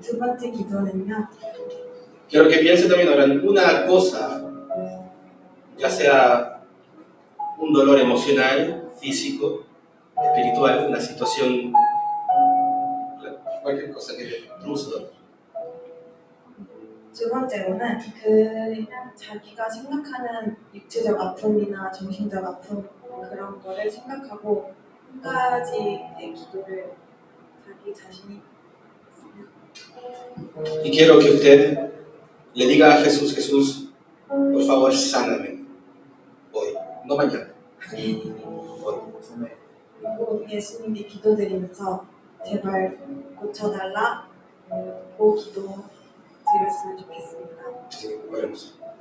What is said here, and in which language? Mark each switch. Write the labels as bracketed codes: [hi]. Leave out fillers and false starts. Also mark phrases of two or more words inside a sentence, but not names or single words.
[ko] 두 번째 기도는요. [es] Quiero que piense también ahora en una cosa, ya sea un dolor emocional, físico, espiritual, una situación, cualquier cosa que le produce dolor. [ko] 두 번째로는 그냥 자기가 생각하는 육체적 아픔이나 정신적 아픔 그런 거를 생각하고 한 가지의 기도를 자기 자신이 [es] Y quiero que usted le diga a Jesús, Jesús, por favor, sáname hoy, no mañana. Hoy. [ko] 그리고 예수님께 기도드리면서 제발 고쳐달라고 기도 드렸으면 좋겠습니다. [es] Sí, oremos.